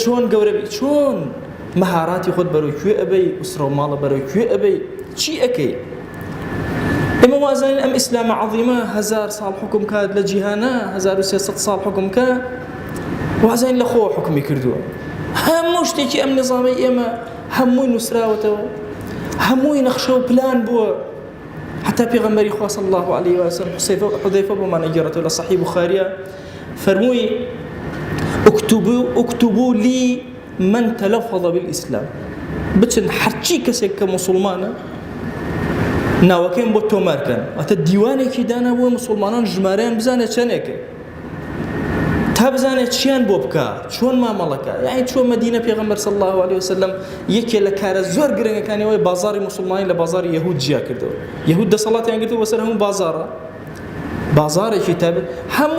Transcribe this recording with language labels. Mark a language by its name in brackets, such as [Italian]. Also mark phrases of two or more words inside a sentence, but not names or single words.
[Central Kurdish] چۆن گەورەبی چۆن مەهاراتی خۆت بەرەوەی کوێ ئەبەی وسرە و ماڵە بەرەوەی کوێ ئەبەی چی ئەکەی ئێمە وازانین ئەم ئیسلامە عەظیمە 1000 ساڵ حکم کات لە جیهانە 1300 ساڵ حکم کە وازانین لە خۆ حکمی کردووە هەموو شتێکی ئەم نظامی ئێمە هەمووی نووسراوەتەوە هەمووی نەخشە و پلان بووە حتى پیغمبری خوا [Arabic] صلی الله علیه و سلم [Central Kurdish] حذیفه بۆمان ئەگەڕێتەوە لە صحیح بوخاریە فەرمووی [Arabic] اكتبوا لي من تلفظ بالإسلام [Central Kurdish] بچن هەرچی کەسێک کە مسلمانە ناوەکەیان بۆ تۆمارکەن ئەتە دیوانێکی دانا بۆ مسلمانان ژمارەیان بزانێت چەندێکە تا بزانێت چیان بۆ بکە چۆن مامەڵەکە یعنی چۆن مەدینە پێغەمبەر صلی [Arabic] الله علیه وسلم [Central Kurdish] یەکێ لە کارە زۆر گرنگەکانی ئەوەی بازاری مسلمانی لە بازاری یەهود جیا کردەوە یەهود دەسەڵاتیان گرتووە بەسەر هەموو بازارە بازارێکی تابێت هەموو